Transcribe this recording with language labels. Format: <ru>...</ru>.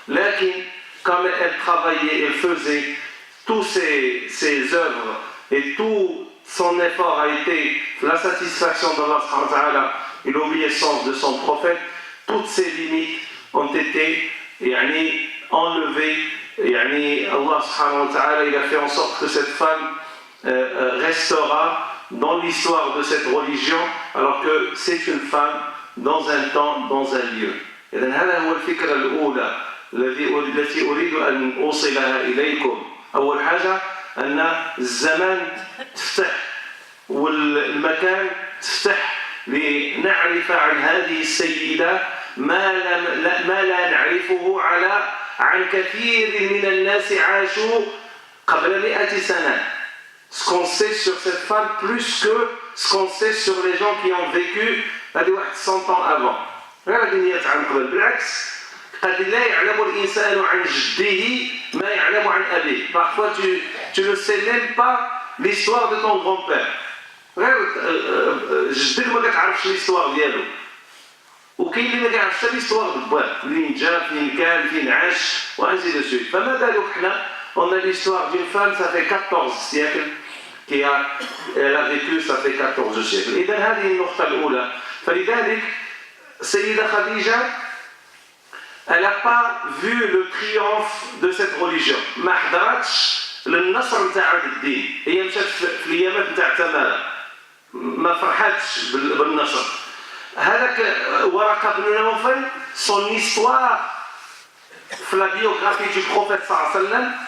<ar>Lakin,</ar> <fr>comme elle travaillait, elle faisait tous ses œuvres et tout son effort a été la satisfaction d'Allah subhanahu wa ta'ala et l'obéissance de son prophète, toutes ces limites ont été enlevées. Allah subhanahu wa ta'ala il a fait en sorte que cette femme restera dans l'histoire de cette religion alors que c'est une femme dans un temps, dans un lieu.</fr> <ar>إذن هذا هو الفكرة الأولى التي أريد أن أوصلها إليكم. أول حاجة أن الزمان تفتح والمكان تفتح لنعرف عن هذه السيدة ما لا نعرفه عن كثير من الناس عاشوا قبل 100 سنة.</ar> <fr>Ce qu'on sait sur cette femme plus que ce qu'on sait sur les gens qui ont vécu 100 ans avant.</fr> <ar>غير هذه 100 عام قبل بالعكس قد لا يعلم الإنسان عن جده ما يعلم عن أبيه.</ar> <fr>Parfois tu ne sais même pas l'histoire de ton grand-père.</fr> <ar>غير جدك ما كتعرفش</ar> <fr>l'histoire</fr> <ar>ديالو. وكاين اللي ما كيعرفش حتى</ar> <fr>l'histoire de</fr> <ar>بواه، منين جا، فين كان، فين عاش، وانسي دو سويت. فما بالك حنا</ar> <fr>on a l'histoire d'une femme ça fait 14 siècles elle a vécu ça fait 14 siècles.</fr> <ar>إذا هذه النقطة الأولى. فلذلك السيدة خديجة</ar> <fr>elle n'a pas vu le triomphe de cette religion.</fr> <ar>ما حضرتش للنصر نتاع الدين. هي مشات في الأيامات نتاع تمارا. ما فرحتش بالنصر. هذاك ورقة بن نوفل</ar> <fr>son histoire</fr> <ar>في</ar> <fr>la biographie du prophète</fr> <ar>صلى الله عليه وسلم.</ar>